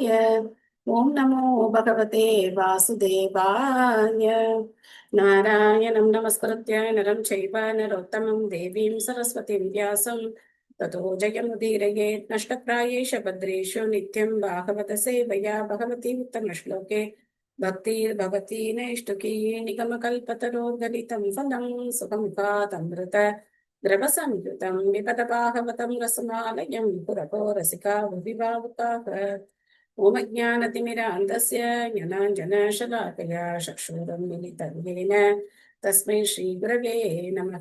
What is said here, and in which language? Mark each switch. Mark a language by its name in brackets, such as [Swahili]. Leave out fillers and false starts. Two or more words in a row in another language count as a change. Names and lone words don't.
[Sanskrit] ओम् नमो भगवते वासुदेवाय. नारायणम् नमस्कृत्य नरम् चैव नरोत्तमम् देवीम् सरस्वतीम् व्यासम् ततो जयमुदीरयेत् नष्टप्रायेष भद्रेषु नित्यम् भागवत सेवया भगवति उत्तमश्लोके भक्तिर्भवती नैष्टुकी निगमकल्पतरोर्गलितं फलं सुखमुखादमृत द्रवसंयुतं विपदभागवतं रसमालयं पुरको रसिका भुविभावुकाः ओमज्ञानतिमिरान्धस्य ज्ञानाञ्जनशलाकया चक्षुरं मिलितं येन तस्मै श्रीगुरवे नमः।